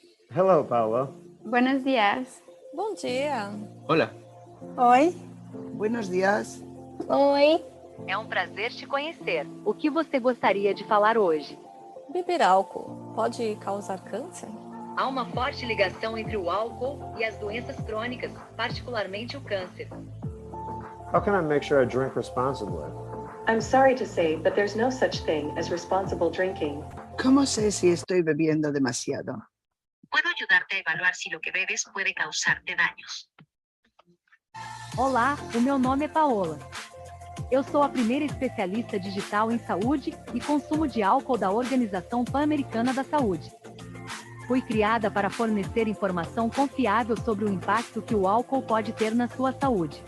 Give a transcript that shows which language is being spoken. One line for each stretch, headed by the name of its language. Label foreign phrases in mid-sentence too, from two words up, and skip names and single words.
English: Hello, Paula.
Spanish: Buenos días.
Portuguese: Bom dia.
Spanish: Hola.
Portuguese: Oi.
Spanish: Buenos días.
Portuguese: Oi. É um prazer te conhecer. O que você gostaria de falar hoje? Beber álcool pode causar câncer? Há uma forte ligação entre o álcool e as doenças crônicas, particularmente o câncer.
English: How can I make sure I drink responsibly? I'm sorry to say, but there's no such thing as responsible drinking.
Spanish: ¿Cómo sé si estoy bebiendo demasiado? Puedo ayudarte a evaluar si lo que bebes puede causarte daños.
Portuguese: Olá, o meu nome é Paola. Eu sou a primeira especialista digital em saúde e consumo de álcool da Organização Pan-Americana da Saúde. Fui criada para fornecer informação confiável sobre o impacto que o álcool pode ter na sua saúde.